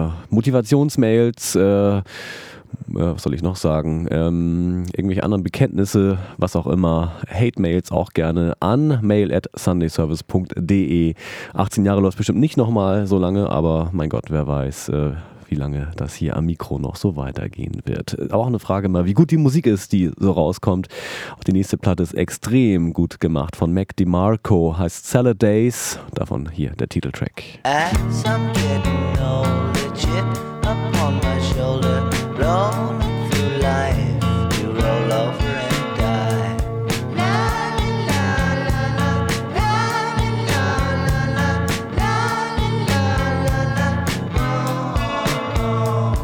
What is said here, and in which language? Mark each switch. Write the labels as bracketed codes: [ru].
[de] Motivationsmails, was soll ich noch sagen, irgendwelche anderen Bekenntnisse, was auch immer, Hate-Mails auch gerne an mail@sundayservice.de. 18 Jahre läuft bestimmt nicht nochmal so lange, aber mein Gott, wer weiß, wie lange das hier am Mikro noch so weitergehen wird. Auch eine Frage mal, wie gut die Musik ist, die so rauskommt. Auch die nächste Platte ist extrem gut gemacht von Mac DeMarco, heißt Salad Days. Davon hier der Titeltrack. [en] As I'm getting old, the chip upon my shoulder, rolling through life, you roll over and die. La la la la la la la la la la la la la la la.